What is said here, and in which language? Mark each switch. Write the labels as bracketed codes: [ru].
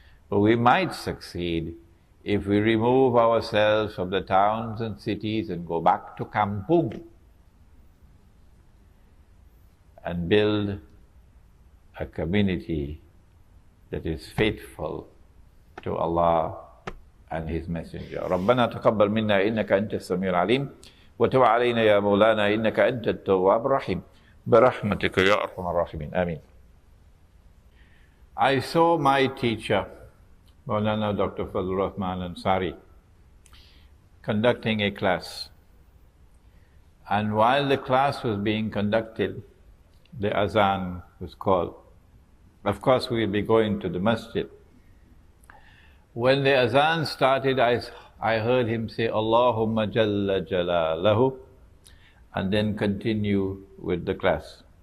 [en] But we might succeed if we remove ourselves from the towns and cities and go back to kampung and build a community that is faithful to Allah and His Messenger. [ar] ربنا تقبل منا إنك أنت السميع العليم وتب علينا يا مولانا إنك أنت التواب الرحيم برحمتك يا أرحم الراحمين آمين. [en] I saw my teacher, Maulana Dr. Fazlur Rahman Ansari, conducting a class. And while the class was being conducted, the azan was called. Of course, we will be going to the masjid. When the azan started, I heard him say, Allahumma Jalla Jalalahu, and then continue with the class.